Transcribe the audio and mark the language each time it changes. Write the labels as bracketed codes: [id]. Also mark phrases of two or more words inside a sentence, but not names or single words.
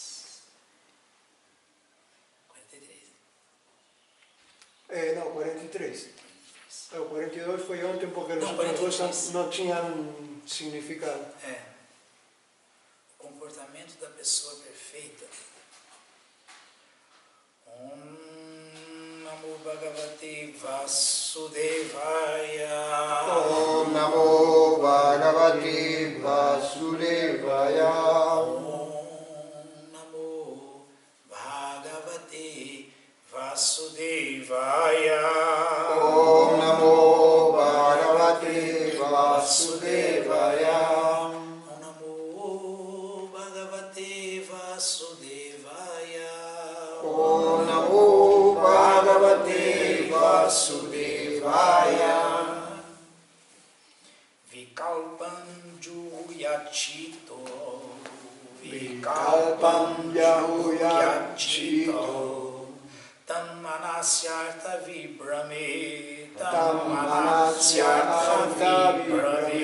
[pt] Não, 43. O 42 foi ontem porque os outros não tinham significado. O comportamento da pessoa perfeita. [sa] Om Namo Bhagavate Vasudevaya. Om Namo Bhagavate Vasudevaya. Vasudevaya. Om Namo Bhagavate Vasudevaya. Om Namo Bhagavate Vasudevaya. Om Namo Bhagavate Vasudevaya. Vikalpam Juyachito. Vikalpam Juyachito. Tam manasyartha vibrame, Tam manasyartha vibrame,